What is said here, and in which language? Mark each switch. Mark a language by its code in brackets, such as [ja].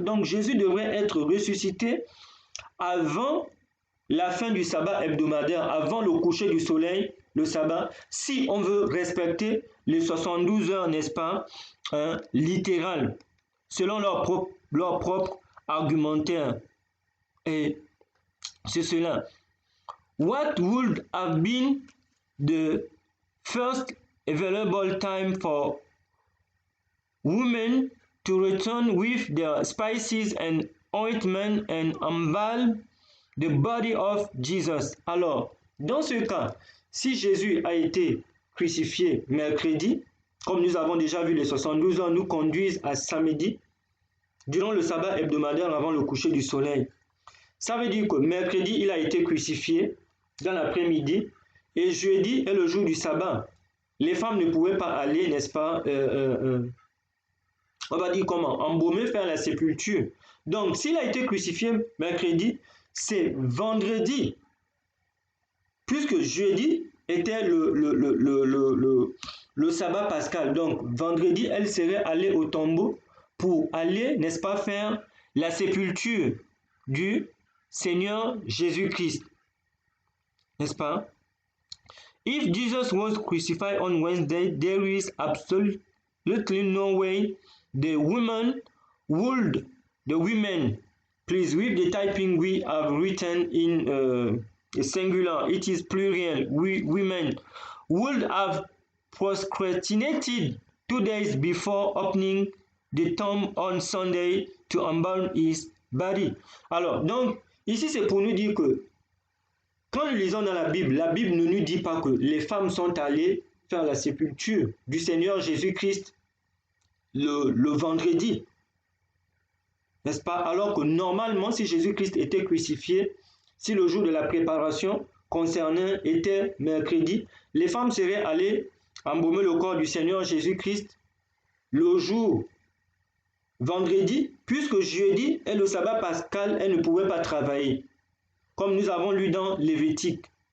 [fr] Donc Jésus devrait être ressuscité avant la fin du sabbat hebdomadaire, avant le coucher du soleil, le sabbat, si on veut respecter les 72 heures, n'est-ce pas, littérales, selon leur propre argumentaire. Et c'est cela. [en] What would have been the first available time for women to return with their spices and ointment and embalm the body of Jesus? [fr] Alors, dans ce cas, si Jésus a été crucifié mercredi, comme nous avons déjà vu, les 72 heures nous conduisent à samedi, durant le sabbat hebdomadaire avant le coucher du soleil. Ça veut dire que mercredi, il a été crucifié dans l'après-midi, et jeudi est le jour du sabbat. Les femmes ne pouvaient pas aller, n'est-ce pas, on va dire comment, embaumer, faire la sépulture. Donc, s'il a été crucifié mercredi, c'est vendredi, puisque jeudi était le sabbat pascal. Donc, vendredi, elle serait allée au tombeau pour aller, n'est-ce pas, faire la sépulture du Seigneur Jésus-Christ. N'est-ce pas? [en] If Jesus was crucified on Wednesday, there is absolutely no way the women, please read the typing we have written in singular, it is plural, women, would have procrastinated 2 days before opening the tomb on Sunday to embalm his body. [fr] Alors, donc, ici c'est pour nous dire que quand nous lisons dans la Bible ne nous dit pas que les femmes sont allées faire la sépulture du Seigneur Jésus-Christ le vendredi. N'est-ce pas? Alors que normalement, si Jésus-Christ était crucifié, si le jour de la préparation concernant était mercredi, les femmes seraient allées embaumer le corps du Seigneur Jésus-Christ le jour vendredi, puisque jeudi est le sabbat pascal, elles ne pouvaient pas travailler, comme nous avons lu dans Lévitique.